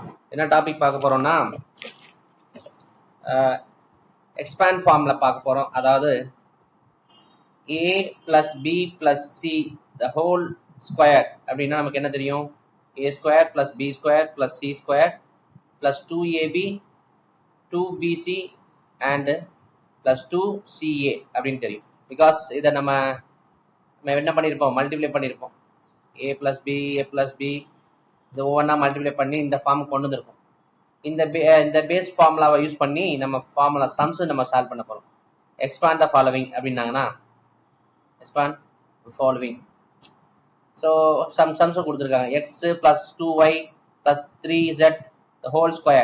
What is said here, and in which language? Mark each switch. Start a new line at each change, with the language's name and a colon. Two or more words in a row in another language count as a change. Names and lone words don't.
Tamil: என்ன டாபிக் பார்க்க போறோம்னா
English: expand form
Tamil: பார்க்க போறோம். அதாவது
English: a plus b plus c the whole square
Tamil: அப்படின்னா நமக்கு என்ன தெரியும்?
English: a square plus b square plus c square plus 2ab 2bc and plus 2ca
Tamil: அப்படின்னு தெரியும். பிகாஸ் இதை நம்ம என்ன பண்ணியிருப்போம், மல்டிப்ளை பண்ணியிருப்போம்.
English: a plus b a plus b
Tamil: இது ஒவ்வொன்றா மல்டிப்ளை பண்ணி இந்த ஃபார்ம் கொண்டு வந்திருப்போம். இந்த
English: base formula
Tamil: யூஸ் பண்ணி நம்ம
English: formula sums
Tamil: நம்ம சால்வ் பண்ண போறோம்.
English: expand the following அப்படின்னாங்கன்னா expand following. so sums கொடுத்துருக்காங்க. x plus 2y plus 3z the whole square.